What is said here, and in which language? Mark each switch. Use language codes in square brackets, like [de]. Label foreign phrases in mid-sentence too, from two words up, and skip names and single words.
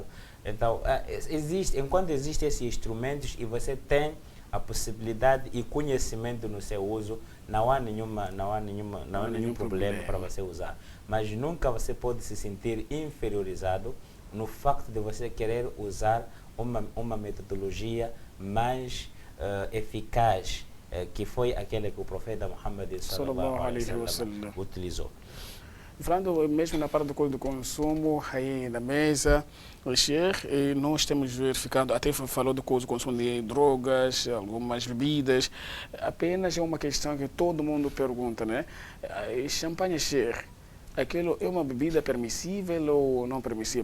[pt] Então, enquanto existem esses instrumentos e você tem a possibilidade e conhecimento no seu uso, não há nenhum problema para você usar. Mas nunca você pode se sentir inferiorizado no facto de você querer usar uma metodologia mais eficaz, que foi aquela que o profeta Muhammad [ar] صلى الله عليه وسلم [pt] utilizou. Falando mesmo na parte do consumo, aí na mesa, o Sheikh, nós temos verificado, até falou do consumo de drogas, algumas bebidas, apenas é uma questão que todo mundo pergunta, né? Champanhe, Sheikh, aquilo é uma bebida permissível ou não permissível?